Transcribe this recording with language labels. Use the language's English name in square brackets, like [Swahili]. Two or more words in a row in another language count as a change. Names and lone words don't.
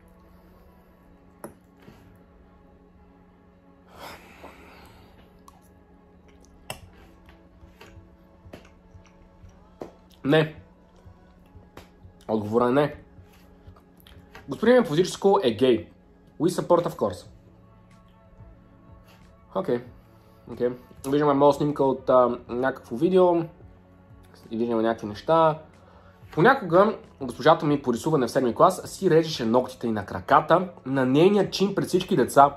[Bulgarian] Не. Отговорът е не. Господин ми физическо е гей. [English] We support, of course. [Bulgarian] Окей. Виждаме моя снимка от някакво видео. И виждаме някакви неща. Понякога госпожата ми по рисуване в 7 клас си режеше ногтите и на краката на нейния чин пред всички деца.